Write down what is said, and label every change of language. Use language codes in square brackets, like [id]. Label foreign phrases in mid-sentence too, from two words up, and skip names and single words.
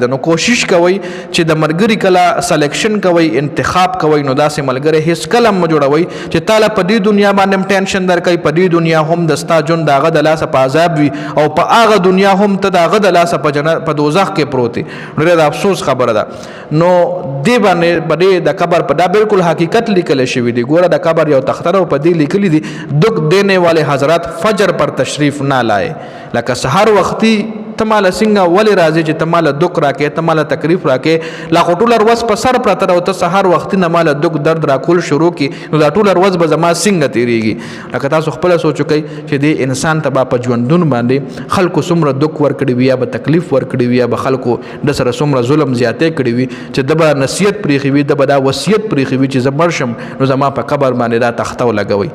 [ps] نو کوشش کوئ چې د ملګري کله سلیکشن کوئ، انتخاب کوئ، نو داسې ملګری هیڅ کله مه جوړوئ چې تاله په دې دنیا باندې هم ټینشن درکوي، په دې دنیا هم د ستا ژوند د هغه د لاسه په عذاب وي او په هغه دنیا هم ته د هغه د لاسه په دوزخ کې پروت وي. نو ډېر د افسوس خبره ده. نو دې باندې په دې د قبر په دا بالکل حقیقت لیکل شوي دي. ګوره د قبر یو تختره او په دې لیکلي دي [ur] دک دینے والے حضرات فجر پر تشریف نہ لائے. [ps] لکه سحر وختي ته ماله څنګه ولې راځې چې ته ماله دک راکې، ته ماله تکلیف راکې، لا خو ټوله ورځ په سر پرته ده او ته سهار وختي نه ماله دک درد راکول شروع کړي نو دا ټوله ورځ به زما څنګه تېرېږي. لکه تاسو خپله سوچ وکئ چې دې انسان ته به په ژوندون باندې خلکو څومره دک ورکړي وي یا به تکلیف ورکړي وي یا به خلکو د سره څومره ظلم زیاتې کړي وي چې ده به نصیحت پرېښي وي، ده به دا وصیت پرېښي وي چې زه مړ شم نو زما په قبر باندې دا تخته ولګوئ.